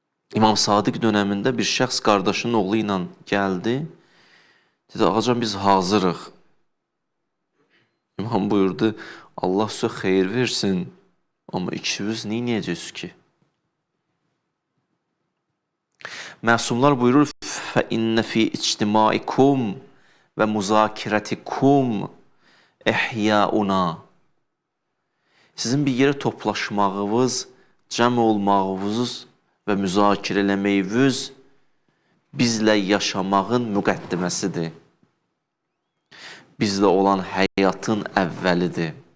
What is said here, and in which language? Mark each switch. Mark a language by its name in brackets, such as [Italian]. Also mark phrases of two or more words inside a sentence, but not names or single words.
[Azerbaijani] İmam Sadiq dönəmində bir şəxs qardaşının oğlu ilə gəldi. Dedi, ağacan biz hazırıq. İmam buyurdu, Allah sizə xeyir versin, amma ikiniz neynəyəcəksiniz ki? Məsumlar buyurur, [Arabic] فَإِنَّ فِي اِجْتِمَائِكُمْ وَمُزَاكِرَتِكُمْ اِحْيَاؤُنَا [Azerbaijani] Sizin bir yerə toplaşmağınız, cəm olmağınız və müzakirə eləməyiniz bizlə yaşamağın müqəddiməsidir. Bizlə olan həyatın əvvəlidir.